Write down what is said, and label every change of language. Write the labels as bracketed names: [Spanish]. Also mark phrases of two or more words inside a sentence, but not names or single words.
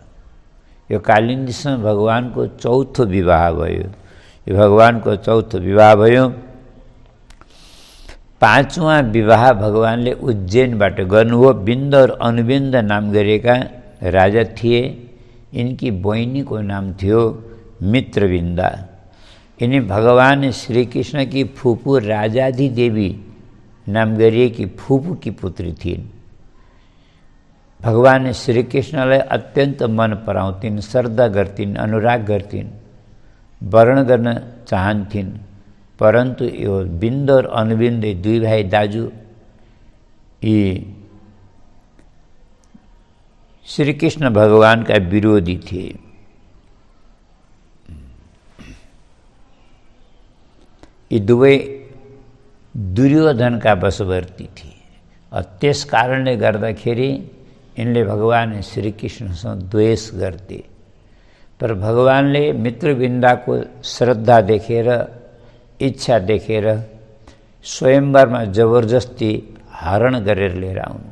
[Nepali] यो कालिन्दीसँग भगवानको चौथो विवाह भयो। यो भगवानको चौथो विवाह भयो। पाँचवां विवाह भगवानले उज्जैनबाट गर्नुभयो। बिन्द और अनुबिन्द नाम गरेका राजा थिए। इनकी बहिनीको नाम थियो मित्रविन्दा। [Hindi] इन्हीं भगवान श्री कृष्ण की फूफू [Nepali] राजाधी देवी नाम गरिएकी [Hindi] फूफू की पुत्री [Nepali] थिइन्। भगवान श्री कृष्णलाई अत्यन्त मन पराउँथिन्, श्रद्धा गर्थिन्, अनुराग गर्थिन्, वर्ण गर्न चाहन्थिन्। परन्तु यो बिन्द और अनुबिन्द दुई भाइ दाजु यी श्री कृष्ण भगवान [Hindi] का विरोधी थे। [Nepali] यी दुवै दुर्योधन का वशवर्ती थिए। त्यस कारणले गर्दाखेरि यिनले भगवान श्री कृष्णसँग द्वेष गर्थे। पर भगवानले मित्रविन्दाको श्रद्धा देखेर, इच्छा देखेर स्वयंवरमा जबरजस्ती हरण गरेर लिएर आउनु।